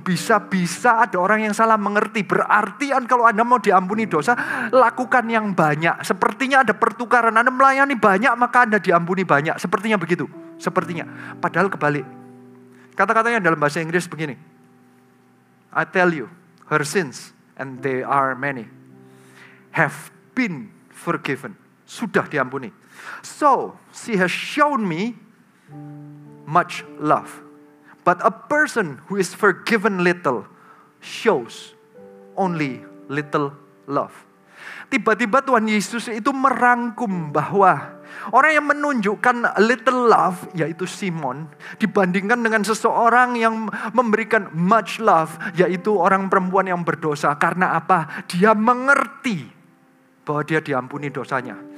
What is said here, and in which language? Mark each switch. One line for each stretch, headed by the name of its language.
Indonesian: Bisa-bisa ada orang yang salah mengerti. Berartian kalau Anda mau diampuni dosa, lakukan yang banyak. Sepertinya ada pertukaran. Anda melayani banyak, maka Anda diampuni banyak. Sepertinya begitu. Sepertinya. Padahal kebalik. Kata-katanya dalam bahasa Inggris begini.
English: I tell you, her sins, and they are many, have been forgiven.
Indonesian: Sudah diampuni.
English: So, she has shown me much love. But a person who is forgiven little shows only little love.
Indonesian: Tiba-tiba Tuhan Yesus itu merangkum bahwa orang yang menunjukkan
English: little love,
Indonesian: yaitu Simon, dibandingkan dengan seseorang yang memberikan
English: much love,
Indonesian: yaitu orang perempuan yang berdosa. Karena apa? Dia mengerti bahwa dia diampuni dosanya.